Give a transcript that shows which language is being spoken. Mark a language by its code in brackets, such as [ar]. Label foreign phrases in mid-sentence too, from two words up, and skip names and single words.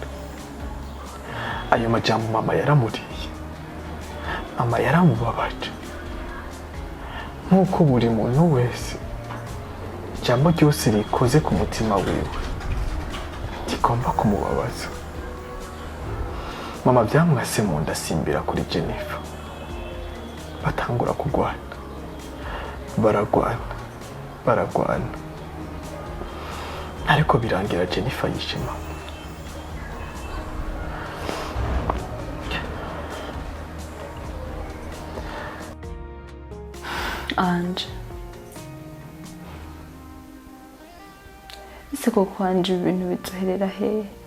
[rn] Ayo majambo mama yaramuriye, mama yaramubabaje, nkuko buri muntu wese ijambo ryose rikoze ku mutima wiwe rigomba kumubabaza. Mama byamwase mu nda asimbira kuri Jennifer, batangura kugwana. Baragwana ariko birangira Jennifer yishe mama. Anje, ese koko Anje ibintu bizoherera hehe?